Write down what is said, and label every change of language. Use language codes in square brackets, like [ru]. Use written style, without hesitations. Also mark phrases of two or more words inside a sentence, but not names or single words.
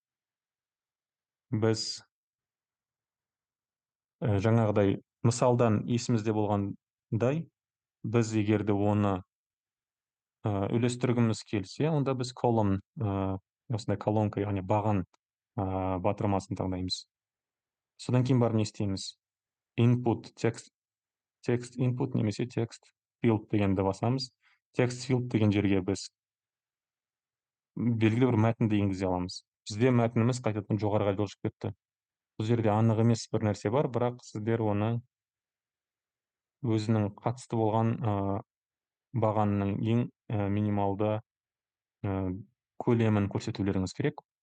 [kk] Біз жаңағыдай мысалдан есімізде болғандай, біз егерде оны үйлестіргіміз келсе, онда біз колон, осындай колонка, яғни баған батырмасын таңдаймыз. Содан кейін барып не істейміз? [en] Input, text input [kk] немесе [en] text field [kk] дегенді басамыз. [en] Text field [kk] деген жерге біз белгілі бір мәтінді енгізе аламыз. Бізде мәтініміз қайтадан жоғарыға жылжып кетті. Бұл жерде анық емес бір нәрсе бар, бірақ сіздер оны өзінің қатысты болған бағанның ең минималды көлемін көрсетулеріңіз керек.